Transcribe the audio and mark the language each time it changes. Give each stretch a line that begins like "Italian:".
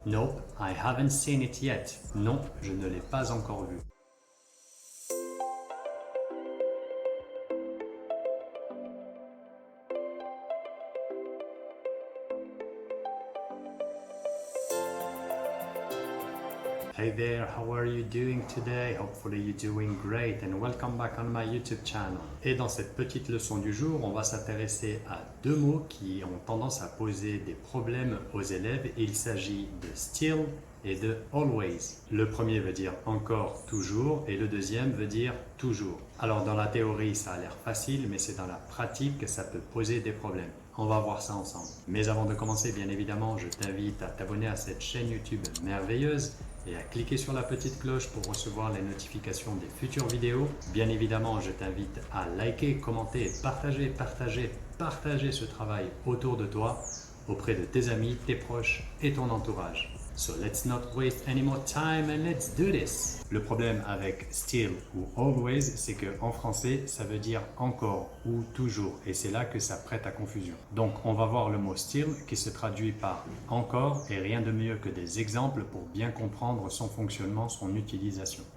English: Nope, I haven't seen it yet.
French: Non, je ne l'ai pas encore vu.
English: Hey there, how are you doing today? Hopefully you're doing great and welcome back on my YouTube channel.
French: Et dans cette petite leçon du jour, on va s'intéresser à deux mots qui ont tendance à poser des problèmes aux élèves. Il s'agit de still et de always. Le premier veut dire encore, toujours, et le deuxième veut dire toujours. Alors dans la théorie, ça a l'air facile, mais c'est dans la pratique que ça peut poser des problèmes. On va voir ça ensemble. Mais avant de commencer, bien évidemment, je t'invite à t'abonner à cette chaîne YouTube merveilleuse et à cliquer sur la petite cloche pour recevoir les notifications des futures vidéos. Bien évidemment, je t'invite à liker, commenter, partager ce travail autour de toi, auprès de tes amis, tes proches et ton entourage.
English: So let's not waste any more time and let's do this.
French: Le problème avec still ou always, c'est que en français, ça veut dire encore ou toujours et c'est là que ça prête à confusion. Donc on va voir le mot still qui se traduit par encore et rien de mieux que des exemples pour bien comprendre son fonctionnement, son utilisation.